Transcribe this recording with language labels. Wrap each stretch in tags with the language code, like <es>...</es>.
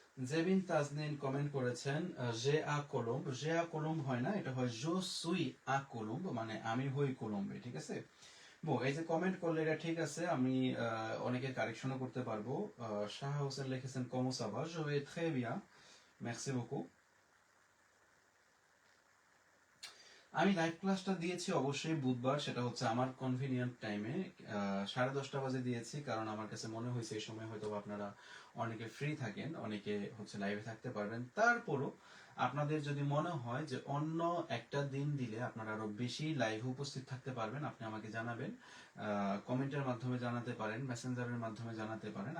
<bn>Jebin তাজনিন comment করেছেন J আ কলম্ব, J আ কলম্ব হয় না, এটা হয় জো সুই আ কলম্ব, মানে আমি হই কলম্বে, ঠিক আছে। এই যে কমেন্ট করলে এটা ঠিক আছে, আমি অনেকের কারেকশনও করতে পারবো।</bn> <fr>শাহ হোসেন</fr> <bn>লিখেছেন</bn> <fr>কমো সাভা, je vais très bien, merci beaucoup।</fr> <bn>আমি লাইভ ক্লাসটা দিয়েছি অবশ্যই বুধবার, সেটা হচ্ছে আমার কনভিনিয়েন্ট টাইমে 10:30 বাজে দিয়েছি, কারণ আমার কাছে মনে হয়েছে এই সময় হয়তো আপনারা অনেকে ফ্রি থাকেন, অনেকে হচ্ছে লাইভে থাকতে পারবেন। তারপরও আপনাদের যদি মনে হয় যে অন্য একটা দিন দিলে আপনারা আরো বেশি লাইভে উপস্থিত থাকতে পারবেন, আপনি আমাকে জানাবেন, কমেন্টের মাধ্যমে জানাতে পারেন, মেসেঞ্জারের মাধ্যমে জানাতে পারেন।</bn>